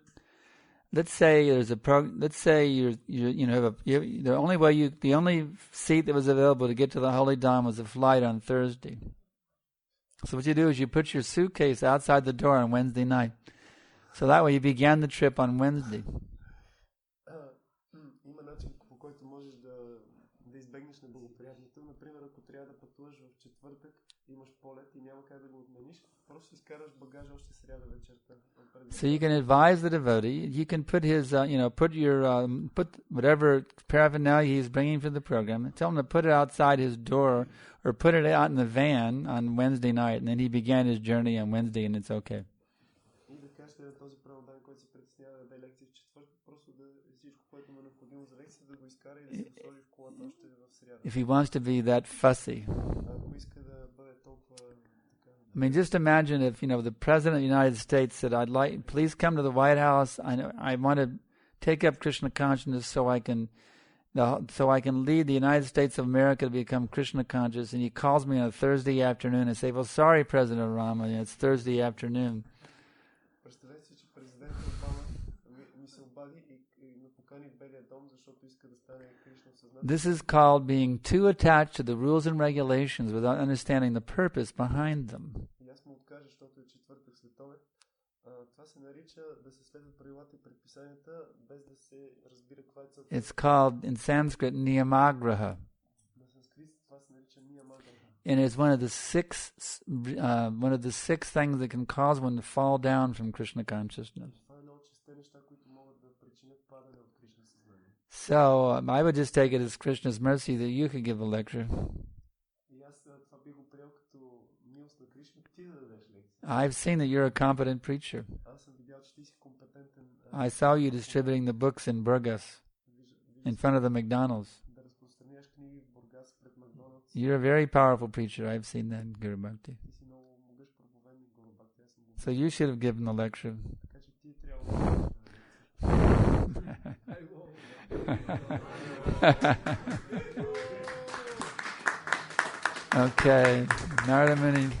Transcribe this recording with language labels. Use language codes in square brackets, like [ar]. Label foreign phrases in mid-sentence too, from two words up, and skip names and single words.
[en] Let's say there's let's say the only seat that was available to get to the Holy Dham was a flight on Thursday. So what you do is you put your suitcase outside the door on Wednesday night. So that way you began the trip on Wednesday. [bg] Има начин, по който можеш да избегнеш неблагоприятното. Например, ако трябва да пътуваш в четвъртък, имаш полет и няма как да го отмениш, просто изкараш багажа още сряда вечерта. [en] So you can advise the devotee. You can put his, put whatever paraphernalia he's bringing for the program. Tell him to put it outside his door, or put it out in the van on Wednesday night, and then he began his journey on Wednesday, and it's okay. [bg] И да кажете на този праводан, който се притеснява да даде лекция в четвъртък, просто да всичко, което му е необходимо за лекция, да го изкара и да се сложи в колата още в сряда. [en] If he wants to be that fussy. [bg] Ако иска да бъде толкова. [en] I mean, just imagine if, the President of the United States said, please come to the White House. I want to take up Krishna consciousness so I can lead the United States of America to become Krishna conscious. And he calls me on a Thursday afternoon and say, well, sorry, President Rama, it's Thursday afternoon. [bg] Представете си, че президент Обама ми се обади и ме покани в Белия дом, защото иска да стане Кришна в съзнание. [en] This is called being too attached to the rules and regulations without understanding the purpose behind them. [bg] И аз му откажа, защото е четвъртък след обед. Това се нарича да се следват правилата и предписанията, без да се разбира каква е целта. [en] It's called in Sanskrit niyamagraha. [bg] На санскрит това се нарича niyamagraha. [en] And it's one of the six things that can cause one to fall down from Krishna consciousness. [bg] Това е едно от шестте неща, които могат да причинят падане от Кришна съзнание. [en] So I would just take it as Krishna's mercy that you could give a lecture. [bg] И аз това би го приел като милост на Кришна, ти да дадеш лекция. [en] I've seen that you're a competent preacher. [bg] Аз съм видял, че ти си компетентен. [en] I saw you distributing the books in Burgas, in front of the McDonald's. [bg] Да разпространяш книги в Бургас пред Макдоналдс. [en] You're a very powerful preacher. I've seen that in Guru Bhakti. [bg] Ти си много могъщ проповедник, Гуру Бхакти. Аз съм го. [en] So you should have given the lecture. [bg] Така че ти трябва да [en] Okay, Narada Muni.